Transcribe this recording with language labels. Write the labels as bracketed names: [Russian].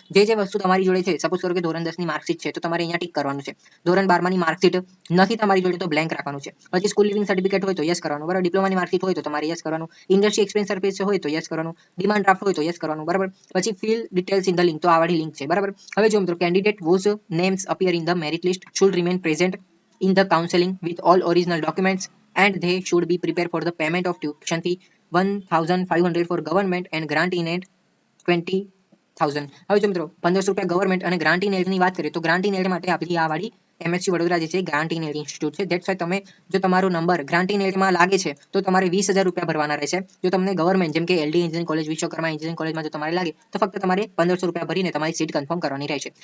[Gujarati] જે વસ્તુ તમારી જોડે છે, સપોઝ કરો કે ધોરણ 10 ની માર્કશીટ છે તો તમારે અહીંયા ટીક કરવાનું છે. ધોરણ 12 ની માર્કશીટ નથી તમારી જોડે તો બ્લેન્ક રાખવાનું છે. પછી સ્કૂલ લિવિંગ સર્ટિફિકેટ હોય તો યસ કરવાનું, બરાબર. ડિપ્લોમાની માર્કશીટ હોય તો તમારે યસ કરવાનું. ઇન્ડસ્ટ્રી એક્સપિરિયન્સ સર્ટિફિકેટ હોય તો યસ કરવાનું. ડિમાન્ડ ડ્રાફ્ટ હોય તો યસ કરવાનું, બરાબર. પછી fill details in the link, તો આ વાળી લિંક છે, બરાબર. હવે જો મિત્રો, [English] Candidate whose names appear in the merit list should remain present in the counseling with all original documents and they should be prepared for the payment of tuition fee 1500 for government and grant in aid 20,000. [Gujarati] હવે જો મિત્રો, 1500 રૂપિયા government અને grant in એડની વાત કરીએ તો grant in add માટે આપણી આ વાળી એમએસસી વડોદરા જે છે ગ્રાન્ટ ઇન એડ ઇન્સ્ટિટ્યૂટ છે. [English] that's why [Gujarati] તમે જો તમારો નંબર ગ્રાન્ટ ઇન એડમાં લાગે છે તો તમારે 20,000 રૂપિયા ભરવાના રહેશે. જો તમને ગવર્મેન્ટ જેમ કે LD engineering college, Vishwakarma engineering કોલેજમાં જો તમારે લાગે તો ફક્ત તમારે 1500 રૂપિયા ભરીને તમારી સીટ કન્ફર્મ કરવાની રહેશે.